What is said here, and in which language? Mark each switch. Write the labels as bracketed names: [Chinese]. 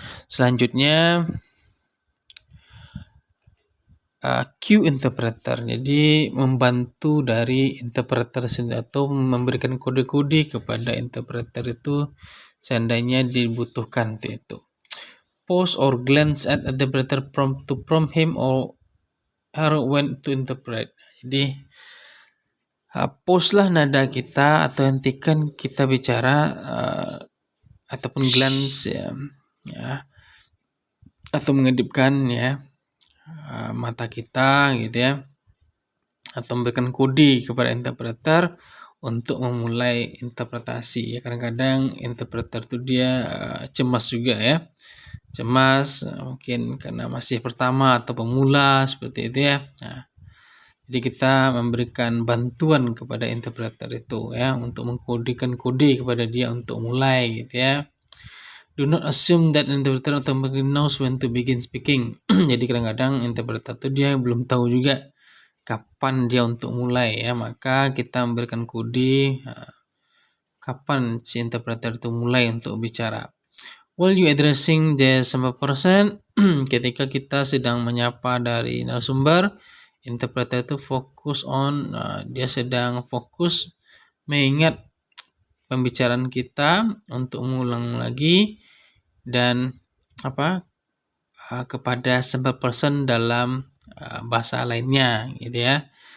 [Indonesian] Selanjutnya cue interpreter, jadi membantu dari interpreter sendiri atau memberikan kode-kode kepada interpreter itu seandainya dibutuhkan itu. [English] Pause or glance at interpreter to prompt him or her when to interpret. [Indonesian] Jadi pause lah nada kita atau hentikan kita bicara ataupun glance ya atau mengedipkan ya mata kita gitu ya, atau memberikan kode kepada interpreter untuk memulai interpretasi ya. Kadang-kadang interpreter itu dia cemas juga ya, cemas mungkin karena masih pertama atau pemula seperti itu ya. Nah, jadi kita memberikan bantuan kepada interpreter itu ya untuk mengkodekan kode kepada dia untuk mulai gitu ya. [English] Do not assume that interpreter automatically knows when to begin speaking. [Indonesian] Jadi kadang-kadang interpreter itu dia belum tahu juga kapan dia untuk mulai ya, maka kita memberikan kode kapan si interpreter itu mulai untuk bicara. [English] While you addressing the sample person, [Indonesian] ketika kita sedang menyapa dari narasumber, interpreter itu fokus on, dia sedang fokus mengingat pembicaraan kita untuk mengulang lagi dan kepada sample person dalam bahasa lainnya gitu ya.